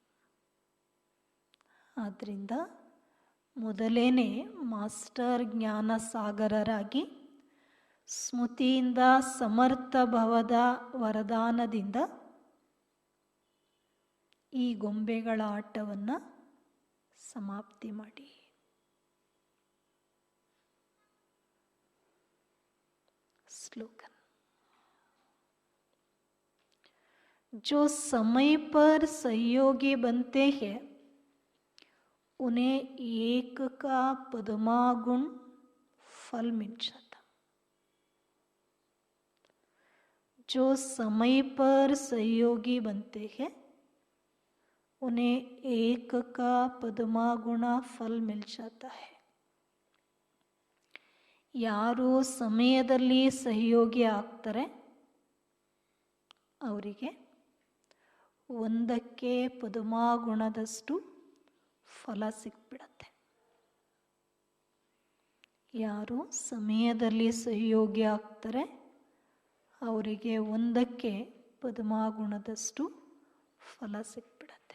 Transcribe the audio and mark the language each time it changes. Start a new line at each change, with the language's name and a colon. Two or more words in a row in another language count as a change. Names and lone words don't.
Kannada: ಆದ್ದರಿಂದ ಮೊದಲೇನೆ ಮಾಸ್ಟರ್ ಜ್ಞಾನ ಸಾಗರರಾಗಿ ಸ್ಮೃತಿಯಿಂದ ಸಮರ್ಥ ಭವದ ವರದಾನದಿಂದ ಈ ಗೊಂಬೆಗಳ ಆಟವನ್ನು ಸಮಾಪ್ತಿ ಮಾಡಿ.
Hindi: स्लोगन: जो समय पर सहयोगी बनते हैं उन्हें एक का पद्मागुण फल मिल जाता. जो समय पर सहयोगी बनते हैं उन्हें एक का पद्मागुण फल मिल जाता है.
Kannada: ಯಾರು ಸಮಯದಲ್ಲಿ ಸಹಯೋಗಿ ಆಗ್ತಾರೆ ಅವರಿಗೆ ಒಂದಕ್ಕೆ ಪದ್ಮಗುಣದಷ್ಟು ಫಲ ಸಿಕ್ಬಿಡತ್ತೆ. ಯಾರು ಸಮಯದಲ್ಲಿ ಸಹಯೋಗಿ ಆಗ್ತಾರೆ ಅವರಿಗೆ ಒಂದಕ್ಕೆ ಪದ್ಮಗುಣದಷ್ಟು ಫಲ ಸಿಕ್ಬಿಡತ್ತೆ.